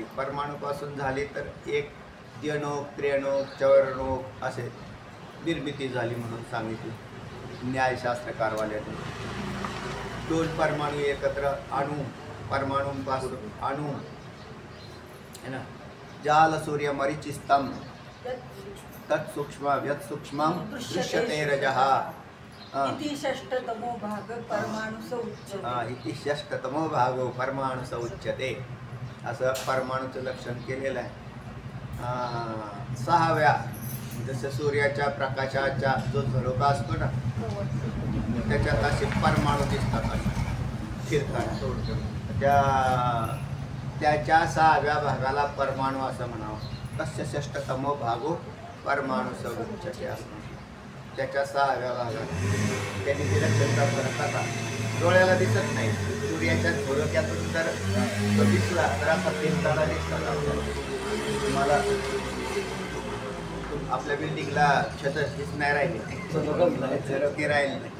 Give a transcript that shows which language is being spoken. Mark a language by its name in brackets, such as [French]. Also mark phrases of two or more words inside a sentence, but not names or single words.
[Marathi] परमाणूपासून झाली तर एक द्यणोक त्र्यणोक चौर्णोक असे निर्मिती झाली म्हणून सांगितली न्यायशास्त्रकारवाल्याने. दोन परमाणू एकत्र अणू, परमाणूंपासून अणू है ना. [Sanskrit] जाल सूर्य मरीचिस्तंभ तत्सूक्ष्म व्यत्सूक्ष्म दृश्यते रजः. इति षष्ठतमो भाग परमाणुस उच्यते. इति षष्ठतमो भागो परमाणुस उच्यते. [Marathi] असं परमाणूचं लक्षण केलेलं आहे. 6व्या जसं सूर्याच्या प्रकाशाचा जो झरोका असतो ना, त्याच्यात असे परमाणू दिसतात फिरताना. त्याच्या 6व्या भागाला परमाणू असं म्हणावं. [Sanskrit] तस्य षष्ठतमो भागो परमाणु सौरुच्यते [Marathi] असं त्याच्या 6व्या भागात त्यांनी दिलं चंद्रापर्यंत डोळ्याला दिसत नाही, सूर्याच्या झोळक्यातून जर तो दिसला तर असा फिरताना दिसला. तुम्हाला आपल्या बिल्डिंगला छत दिसणार राहिले झरोके राहिले नाही.